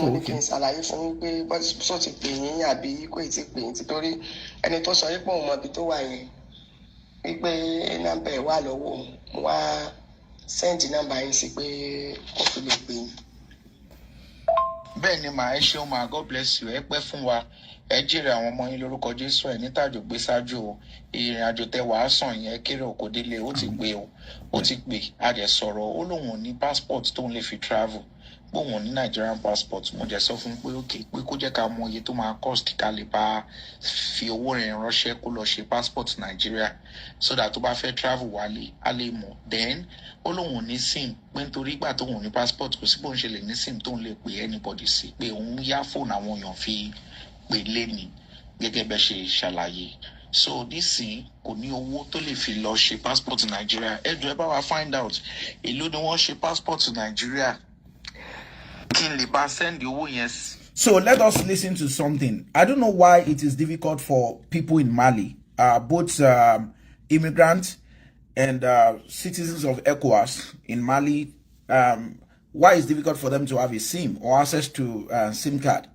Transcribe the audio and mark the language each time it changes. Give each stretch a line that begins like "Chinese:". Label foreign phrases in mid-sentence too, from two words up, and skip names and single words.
Yoruba: mo ní kí n ṣàlàyé fún yín pé bọ́sọ̀ ti pè yín àbí kò tí ì pè yín títorí ẹni tó sọ yín pé òun mọ ibi tó wà yẹn wípé nọ́mbà ẹ̀ wà lọ́wọ́ òun mo wá sẹ́ǹdì nọ́mbà yín sí pé kó fi lè pè yín. bẹ́ẹ̀ ni màá ẹ ṣeun màá
English: God bless you
Yoruba: ẹ pẹ́ fún wa ẹ jèrè àwọn ọmọ yín lórúkọ Jésù ẹ nítàjò gbé ṣáájú o ìrìn àjò tẹ wàá sàn yẹn kéré òkò délé ó ti gbé o ó ti gbé a dẹ̀ sọ̀rọ̀ ó lóun ò ní passport tóun lè fi travel bóun ò ní
English: Nigerian passport
Yoruba: mo jẹ́ sọ fún pé òkè pé kó jẹ́ ká mọ iye tó máa cost ká lè bá fi owó rẹ̀ ránṣẹ́ kó lọ ṣe passport Nigeria
English: so that
Yoruba: tó bá fẹ́ travel wálé á lè mọ̀ then ó lóun ò ní sim pé nítorí ìgbà tóun ò ní passport kò sí bóun ṣe lè ní sim tóun lè pè anybody sí pé òun yá fóònù àwọn èèyàn fi pè léni gẹ́gẹ́ bẹ́ ṣe ṣàlàyé so nísìnyí kò ní owó tó lè fi lọ ṣe passport Nigeria ẹ jọ̀ọ́ ẹ bá wa
English: find out
Yoruba: èló ni wọ́n ṣe passport Nigeria kí n lè bá send owó yẹn.
English: So let us listen to something. I don't know why it is difficult for people in Mali, both immigrants and citizens of ECOWAS in Mali. Why it's difficult for them to have a SIM or access to SIM card?